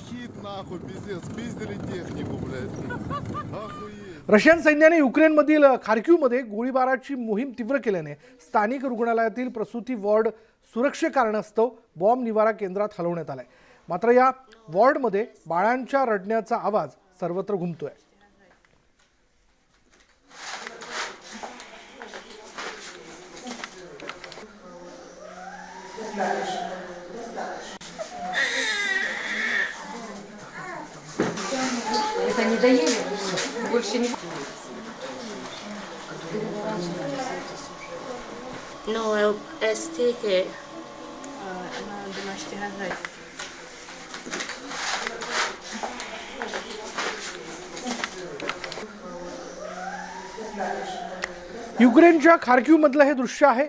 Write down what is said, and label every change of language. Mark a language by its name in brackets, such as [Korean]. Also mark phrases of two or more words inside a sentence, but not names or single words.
[Marathi] रशियन सैन्याने युक्रेनमधील खार्किव्हमध्ये गोळीबाराची मोहीम तीव्र केल्याने स्थानिक रुग्णालयातील प्रसूती वॉर्ड सुरक्षेकारणास्तव बॉम्ब निवारा केंद्रात हलवण्यात आलाय. मात्र या वॉर्डमध्ये बाळांच्या रडण्याचा आवाज सर्वत्र घुमतोय. [Russian] Это не доели, больше не... No, este que [Marathi] युक्रेनच्या खार्किव्हमधलं हे दृश्य आहे.